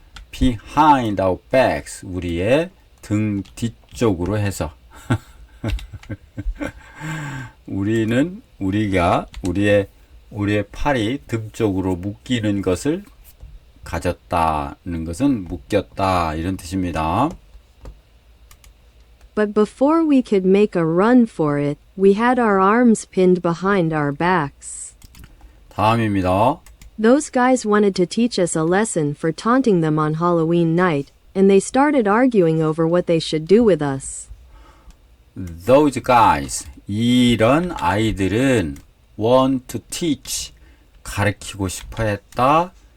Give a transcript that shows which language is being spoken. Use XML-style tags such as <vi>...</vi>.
<en>behind our backs,</en> <ko>우리의 등 뒤쪽으로 해서 우리가 우리의 팔이 등 쪽으로 묶이는 것을 가졌다는 것은 묶였다 이런 뜻입니다.</ko> <en>But before we could make a run for it, we had our arms pinned behind our backs.</en> <ko>다음입니다.</ko> <en>Those guys wanted to teach us a lesson for taunting them on Halloween night, and they started arguing over what they should do with us. Those guys,</en> <ko>이런 아이들은</ko> <en>want to teach,</en> <ko>가르치고 싶어 했다.</ko>